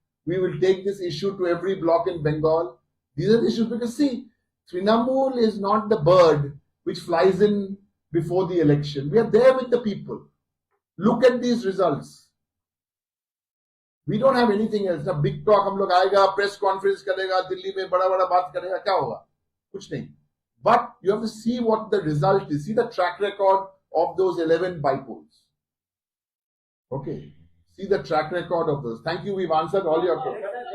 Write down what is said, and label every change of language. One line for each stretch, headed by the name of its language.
English: We will take this issue to every block in Bengal. These are the issues because see, Trinamool is not the bird which flies in before the election. We are there with the people. Look at these results. We don't have anything else. A big talk,
Hindi: हम लोग आएगा, press conference करेगा, दिल्ली में बड़ा बात करेगा, क्या होगा? कुछ नहीं.
English: But you have to see what the result is. See the track record of those 11 bypolls. Okay. See the track record of those. Thank you. We've answered all your questions.